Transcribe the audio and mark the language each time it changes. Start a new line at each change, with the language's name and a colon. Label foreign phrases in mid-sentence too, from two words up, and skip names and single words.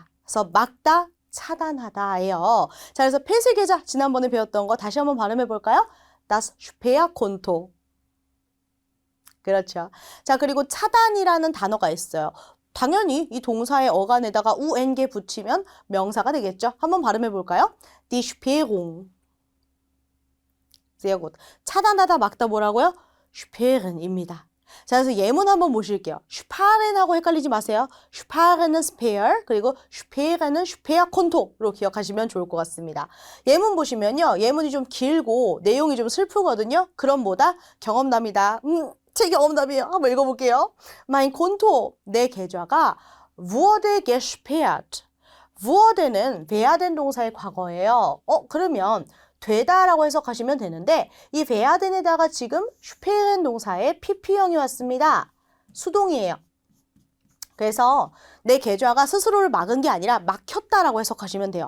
Korean: 그래서 막다, 차단하다예요. 자, 그래서 폐쇄 계좌 지난번에 배웠던 거 다시 한번 발음해 볼까요?
German: Das Sperrkonto.
Korean: 그렇죠. 자, 그리고 차단이라는 단어가 있어요. 당연히 이 동사의 어간에다가 ung 붙이면 명사가 되겠죠. 한번 발음해 볼까요?
German: Die Sperrung. sehr gut.
Korean: 차단하다, 막다 뭐라고요? sperren입니다. 자, 그래서 예문 한번 보실게요. sparen하고 헷갈리지 마세요. sparen은 spare, 그리고 sperren은 sperrkonto로 기억하시면 좋을 것 같습니다. 예문 보시면요. 예문이 좀 길고 내용이 좀 슬프거든요. 그럼 뭐다? 경험담이다. 제 경험담이에요. 한번 읽어볼게요.
German: mein Konto,
Korean: 내 계좌가
German: wurde gesperrt.
Korean: wurde는 werden 동사의 과거예요. 그러면 되다라고 해석하시면 되는데 이 werden 에다가 지금 슈페른 동사의 pp형이 왔습니다. 수동이에요. 그래서 내 계좌가 스스로를 막은 게 아니라 막혔다라고 해석하시면 돼요.